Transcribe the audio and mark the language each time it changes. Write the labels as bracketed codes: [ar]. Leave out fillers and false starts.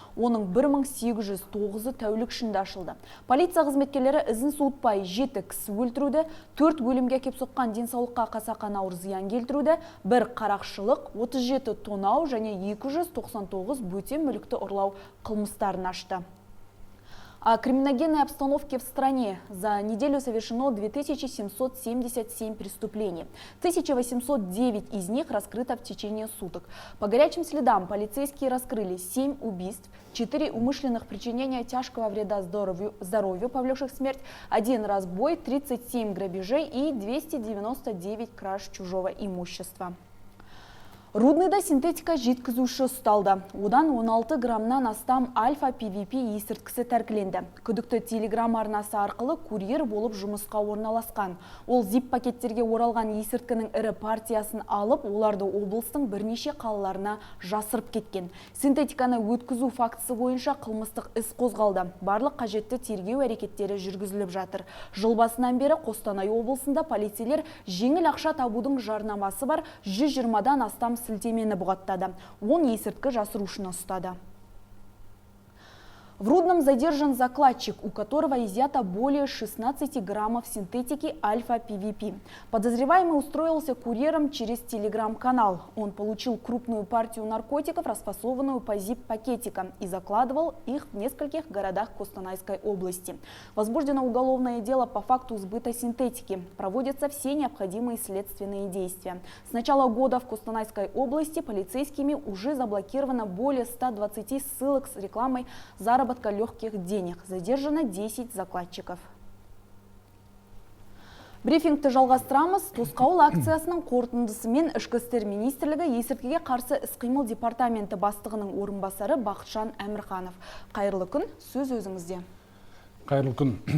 [kk] Оның 1809-ы тәулік ішінде ашылды. Полиция қызметкерлері ізін суытпай 7 кісі өлтіруді, 4 өлімге әкеп соққан денсаулыққа қасақана ауыр зиян келтіруді, 1 қарақшылық, 37 тонау және 299 бөтен мүлікті ұрлау қылмыстарын ашты. [ru] О криминогенной обстановке в стране. За неделю совершено 2777 преступлений. 1809 из них раскрыто в течение суток. По горячим следам полицейские раскрыли 7 убийств, 4 умышленных причинения тяжкого вреда здоровью, повлекших смерть, 1 разбой, 37 грабежей и 299 краж чужого имущества. [kk] Рудныйда синтетика жеткізуші ұсталды. Одан 16 граммнан астам альфа-ПВП есірткісі тәркіленді. Күдікті телеграм арнасы арқылы курьер болып жұмысқа орналасқан. Ол зип пакеттерге оралған есірткінің ірі партиясын алып, оларды облыстың бірнеше қалаларына жасырып кеткен. Синтетиканы өткізу фактісі бойынша қылмыстық іс қозғалды. Барлық қажетті тергеу әрекеттері жүргізіліп жатыр. Жыл басынан бері Қостанай облысында полицейлер жеңіл ақша табудың жарнамасы бар 120-дан астам сілтемені бұғаттады. 10 есірткі жасырушыны ұстады. [ru] В Рудном задержан закладчик, у которого изъято более 16 граммов синтетики альфа-ПВП. Подозреваемый устроился курьером через телеграм-канал. Он получил крупную партию наркотиков, расфасованную по зип-пакетикам, и закладывал их в нескольких городах Костанайской области. Возбуждено уголовное дело по факту сбыта синтетики. Проводятся все необходимые следственные действия. С начала года в Костанайской области полицейскими уже заблокировано более 120 ссылок с рекламой заработка легких денег. Задержано 10 закладчиков. [kk] Брифингті жалғастырамыз. Тосқауыл акциясының қорытындысымен Ішкі істер министрлігі есірткіге қарсы іс-қимыл департаменті бастығының орынбасары Бақытжан Әмірханов. Қайырлы күн, сөз өзіңізде. Қайырлы күн.